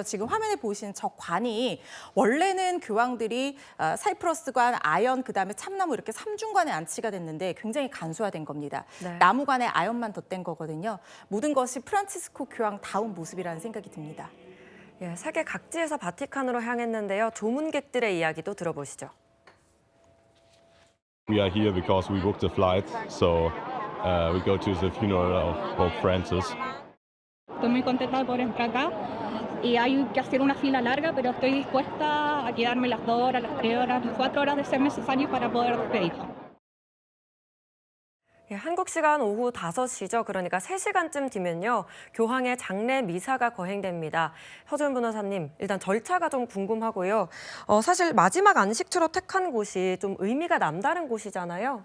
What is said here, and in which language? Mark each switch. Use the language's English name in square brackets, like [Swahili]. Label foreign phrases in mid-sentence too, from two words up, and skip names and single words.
[Korean] 지금 화면에 보이시는 저 관이 원래는 교황들이 사이프러스관, 아연, 그다음에 참나무 이렇게 삼중관에 안치가 됐는데 굉장히 간소화된 겁니다. 네. 나무관에 아연만 덧댄 거거든요. 모든 것이 프란치스코 교황다운 모습이라는 생각이 듭니다. 예, 세계 각지에서 바티칸으로 향했는데요. 조문객들의 이야기도 들어보시죠. [English] We are here because we booked the flight, so we go to the funeral of Pope Francis. [Spanish] Estoy muy contenta de poder entrar acá y hay que hacer una fila larga, pero estoy dispuesta a quedarme las 2 horas, las 3 horas, las 4 horas de ser necesario para poder despedirlo. [Korean] 예, 한국 시간 오후 5시죠. 그러니까 3시간쯤 뒤면요. 교황의 장례 미사가 거행됩니다. 허준 변호사님, 일단 절차가 좀 궁금하고요. 사실 마지막 안식처로 택한 곳이 좀 의미가 남다른 곳이잖아요.